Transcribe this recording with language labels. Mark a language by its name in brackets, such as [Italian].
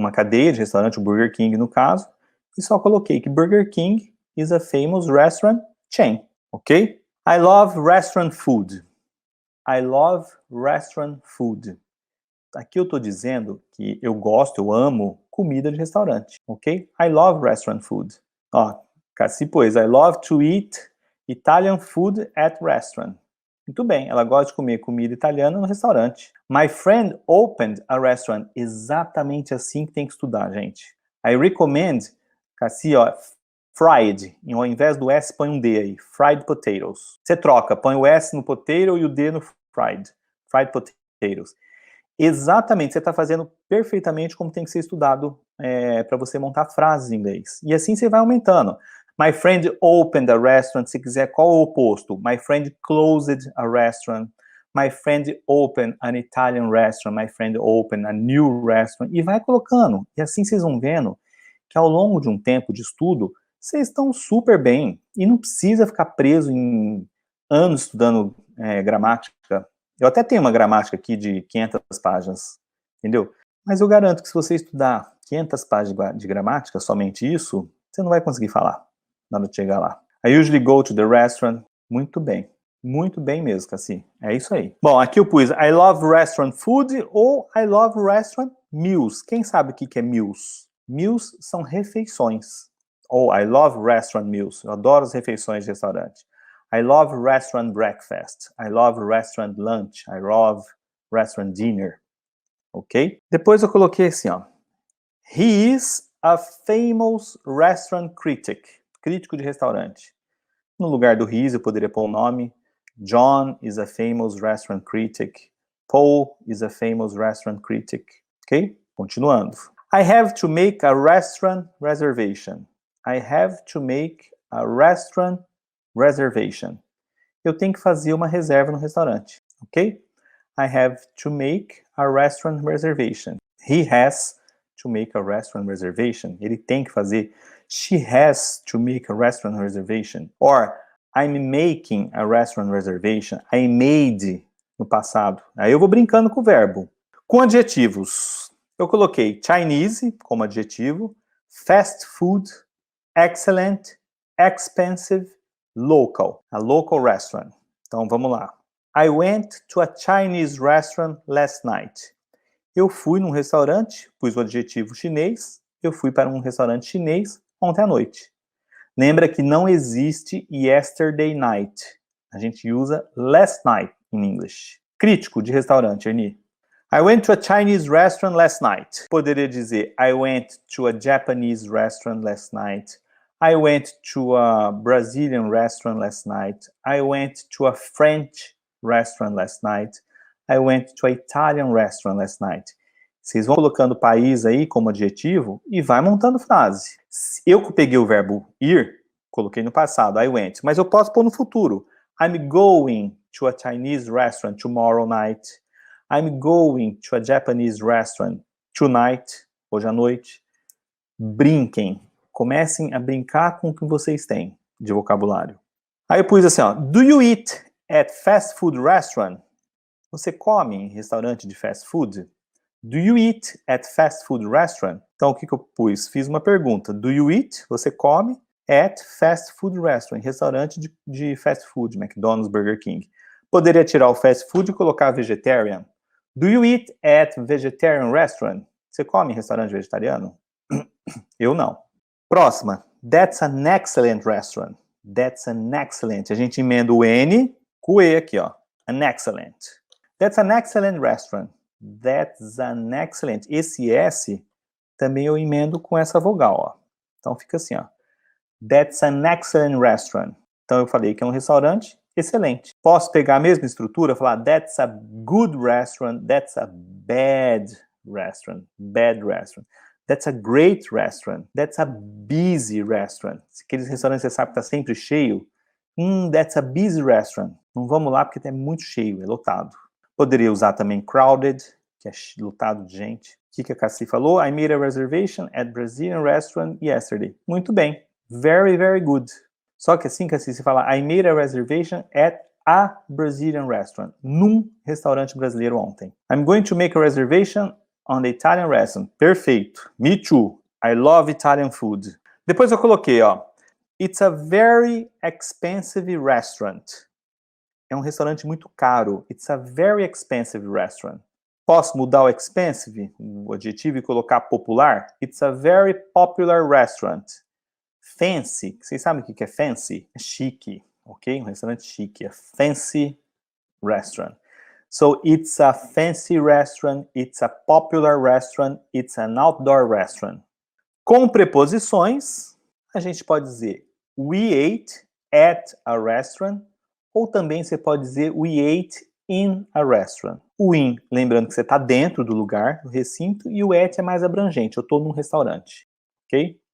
[Portuguese] uma cadeia de restaurante, o [English] Burger King no caso, e só coloquei que Burger King is a famous restaurant chain, [Portuguese] ok? [English] I love restaurant food. I love restaurant food. [Portuguese] Aqui eu estou dizendo que eu gosto, eu amo comida de restaurante, ok? [English] I love restaurant food. [Portuguese] Ó, Cassi pôs, [English] I love to eat Italian food at restaurant. [Portuguese] Muito bem, ela gosta de comer comida italiana no restaurante. [English] My friend opened a restaurant. [Portuguese] Exatamente assim que tem que estudar, gente. I recommend, Cassi, ó, fried. Ao invés do S, põe um D aí. [English] Fried potatoes. [Portuguese] Você troca, põe o S no potato e o D no fried. [English] Fried potatoes. [Portuguese] Exatamente, você está fazendo perfeitamente como tem que ser estudado para você montar frases em inglês. E assim você vai aumentando. [English] My friend opened a restaurant. [Portuguese] Se quiser, qual o oposto? [English] My friend closed a restaurant. My friend opened an Italian restaurant. My friend opened a new restaurant. [Portuguese] E vai colocando. E assim vocês vão vendo que ao longo de um tempo de estudo, vocês estão super bem. E não precisa ficar preso em anos estudando gramática. Eu até tenho uma gramática aqui de 500 páginas, entendeu? Mas eu garanto que se você estudar 500 páginas de gramática, somente isso, você não vai conseguir falar na hora de chegar lá. [English] I usually go to the restaurant. [Portuguese] Muito bem mesmo, Cassi. É isso aí. Bom, aqui eu pus [English] I love restaurant food [Portuguese] ou [English] I love restaurant meals. [Portuguese] Quem sabe o que é meals? Meals são refeições. [English] Ou I love restaurant meals. [Portuguese] Eu adoro as refeições de restaurante. [English] I love restaurant breakfast. I love restaurant lunch. I love restaurant dinner. Ok? [Portuguese] Depois eu coloquei assim, ó. [English] He is a famous restaurant critic. [Portuguese] Crítico de restaurante. No lugar do he is, eu poderia pôr o nome. [English] John is a famous restaurant critic. Paul is a famous restaurant critic. Ok? Continuando. I have to make a restaurant reservation. I have to make a restaurant reservation. [Portuguese] Eu tenho que fazer uma reserva no restaurante, ok? [English] I have to make a restaurant reservation. He has to make a restaurant reservation. [Portuguese] Ele tem que fazer. [English] She has to make a restaurant reservation. Or, I'm making a restaurant reservation. I made [Portuguese] no passado. Aí eu vou brincando com o verbo. Com adjetivos, eu coloquei Chinese como adjetivo, fast food, excellent, expensive, local, a local restaurant. Então, vamos lá. [English] I went to a Chinese restaurant last night. [Portuguese] Eu fui num restaurante, pus o adjetivo chinês, eu fui para um restaurante chinês ontem à noite. Lembra que não existe yesterday night. A gente usa [English] last night in English. [Portuguese] Crítico de restaurante, Ernie. [English] I went to a Chinese restaurant last night. [Portuguese] Poderia dizer [English] I went to a Japanese restaurant last night. I went to a Brazilian restaurant last night. I went to a French restaurant last night. I went to an Italian restaurant last night. [Portuguese] Vocês vão colocando o país aí como adjetivo e vai montando frase. Eu peguei o verbo ir, coloquei no passado, [English] I went, [Portuguese] mas eu posso pôr no futuro. [English] I'm going to a Chinese restaurant tomorrow night. I'm going to a Japanese restaurant tonight, [Portuguese] hoje à noite. Brinquem. Comecem a brincar com o que vocês têm de vocabulário. Aí eu pus assim, ó. [English] Do you eat at fast food restaurant? [Portuguese] Você come em restaurante de fast food? [English] Do you eat at fast food restaurant? [Portuguese] Então, o que eu pus? Fiz uma pergunta. [English] Do you eat? [Portuguese] Você come [English] at fast food restaurant? [Portuguese] Restaurante de fast food, McDonald's, Burger King. Poderia tirar o fast food e colocar vegetarian. [English] Do you eat at vegetarian restaurant? [Portuguese] Você come em restaurante vegetariano? Eu não. Próxima. [English] That's an excellent restaurant. That's an excellent. [Portuguese] A gente emenda o N com o E aqui, ó. [English] An excellent. That's an excellent restaurant. That's an excellent. [Portuguese] Esse S também eu emendo com essa vogal, ó. Então fica assim, ó. [English] That's an excellent restaurant. [Portuguese] Então eu falei que é um restaurante excelente. Posso pegar a mesma estrutura e falar [English] that's a good restaurant, that's a bad restaurant, [Portuguese] bad restaurant. [English] That's a great restaurant. That's a busy restaurant. [Portuguese] Aqueles restaurantes que você sabe que está sempre cheio. [English] That's a busy restaurant. [Portuguese] Não vamos lá porque é muito cheio, é lotado. Poderia usar também crowded, que é lotado de gente. O que a Cassi falou? [English] I made a reservation at Brazilian restaurant yesterday. [Portuguese] Muito bem. [English] Very, very good. [Portuguese] Só que assim, Cassi, se falar [English] I made a reservation at a Brazilian restaurant. [Portuguese] Num restaurante brasileiro ontem. [English] I'm going to make a reservation on the Italian restaurant. [Portuguese] Perfeito. [English] Me too. I love Italian food. [Portuguese] Depois eu coloquei, ó. [English] It's a very expensive restaurant. [Portuguese] É um restaurante muito caro. [English] It's a very expensive restaurant. [Portuguese] Posso mudar o expensive, o adjetivo, e colocar popular? [English] It's a very popular restaurant. Fancy. [Portuguese] Vocês sabem o que é fancy? É chique, ok? Um restaurante chique. É fancy restaurant. [English] So, it's a fancy restaurant. It's a popular restaurant. It's an outdoor restaurant. [Portuguese] Com preposições, a gente pode dizer we ate at a restaurant, ou também você pode dizer we ate in a restaurant. O in, lembrando que você está dentro do lugar, do recinto, e o at é mais abrangente, eu estou num restaurante, ok?